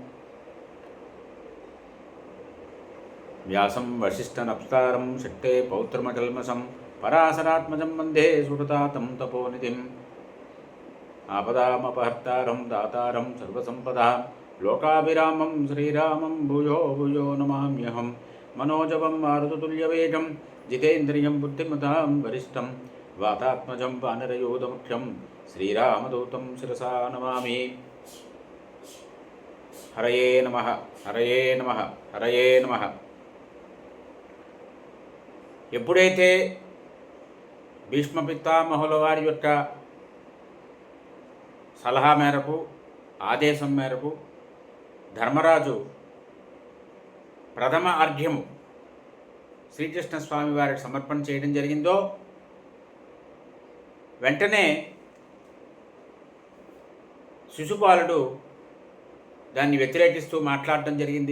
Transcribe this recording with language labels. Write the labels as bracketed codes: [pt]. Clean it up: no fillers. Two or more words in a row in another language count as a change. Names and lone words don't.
[sa] व्यासं वसिष्ठनप्तारं शक्ते पौत्रमकल्मषं पराशरात्मजं वन्दे सुरतातं तपोनिधिम् आपदामपहर्तारं दातारं सर्वसम्पदां लोकाभिरामं श्रीरामं भूयो भूयो नमाम्यहं मनोजवं मारुततुल्यवेगं जितेन्द्रियं बुद्धिमतां वरिष्ठं वातात्मजं वानरयूथमुख्यं श्रीरामदूतं शिरसा नमामि। हरये नमः हरये नमः हरये नमः। [te] ఎప్పుడైతే భీష్మ పితామహుల వారి యొక్క సలహా మేరకు ఆదేశం మేరకు ధర్మరాజు ప్రథమ అర్ఘ్యము శ్రీకృష్ణ స్వామి వారికి సమర్పణ చేయడం జరిగిందో వెంటనే శిశుపాలుడు దాన్ని వ్యతిరేకిస్తూ మాట్లాడటం జరిగింది.